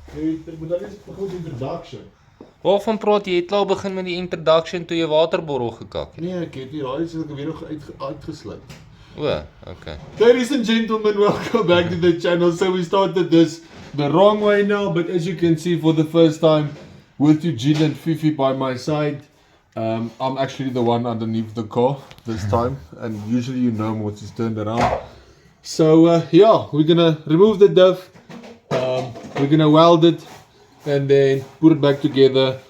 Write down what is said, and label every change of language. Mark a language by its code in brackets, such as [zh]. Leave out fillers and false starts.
[af] Ek moet dan eens begin met introduction. Waarvan praat jy? Jy het al begin met die introduction toe jy waterborrel gekak het. Nee, ek het die radio se weer nog uitgesluit. O, okay. [en] Ladies and gentlemen, welcome back to the channel. So we started this the wrong way now, but as you can see, for the first time with Eugene and Fifi by my side, I'm actually the one underneath the car this time, and usually you know once it's turned around. So yeah, we're gonna remove the Diff, we're gonna weld it, and then put it back together.